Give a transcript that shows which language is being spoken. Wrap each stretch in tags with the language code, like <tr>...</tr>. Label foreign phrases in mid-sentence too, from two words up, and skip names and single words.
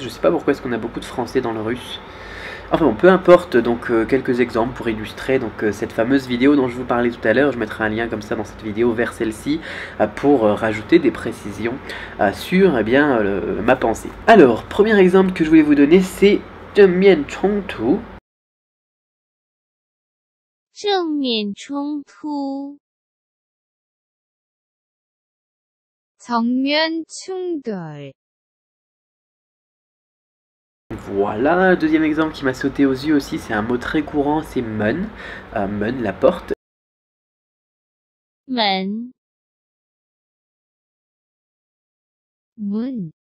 <fr>Je sais pas pourquoi est-ce qu'on a beaucoup de français dans le russe. Enfin bon, peu importe, donc quelques exemples pour illustrer donc cette fameuse vidéo dont je vous parlais tout à l'heure. Je mettrai un lien comme ça dans cette vidéo vers celle-ci pour rajouter des précisions sur eh bien, ma pensée. Alors, premier exemple que je voulais vous donner, c'est</fr> <zh>正面冲突. 正面冲突</zh> <ko>정면 충돌.</ko> <fr>Voilà, deuxième exemple qui m'a sauté aux yeux aussi, c'est un mot très courant, c'est mun. Mun, la porte.</fr> <zh>门 문.</zh>